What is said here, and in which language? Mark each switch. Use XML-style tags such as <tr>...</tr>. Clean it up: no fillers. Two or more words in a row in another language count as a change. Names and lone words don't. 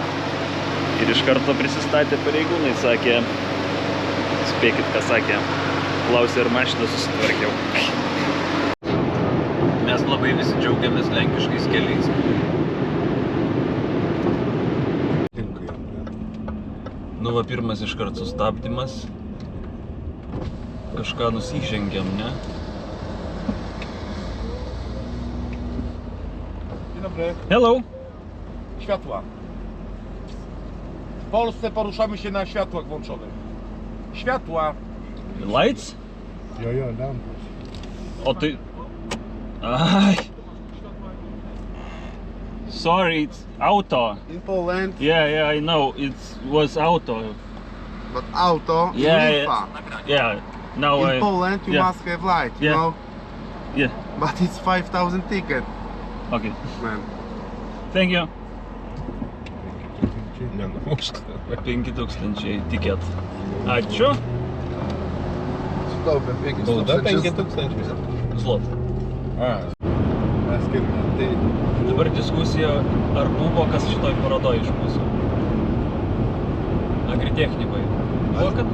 <lt>Ir iš karto prisistatė pareigūnai, sakė, spėkit, ką sakė, klausė, ar mašiną susitvarkiau. Mes labai visi džiaugiamės lenkiškais keliais. Nu va, pirmas iškart sustabdymas. Kažką nusižengiam, ne?</lt> <en>Hello.</en> <pl>Światła. W Polsce poruszamy się na światłach włączonych. Światła.</pl> <en>Lights?</en> <pl>Ja, lampy. O ty... Aj.</pl> <en>Sorry, it's auto. In Poland. Yeah, I know. It was auto. but auto in Lipa. Yeah. Now In Poland you yeah. must have light, you Yeah. know? Yeah. But it's 5,000 ticket, Okay. man. Thank you.</en> <ru>Не, ну может.</ru> <lt>5000 tiket. Ačiū. Sutaupėm 5 Bauda tūkstančius. 5000. Zlot. A, Mes kaip, tai Dabar diskusija, ar buvo kas šitoj parodoj iš mūsų. Agritechnikoje. Buvo, kad</lt>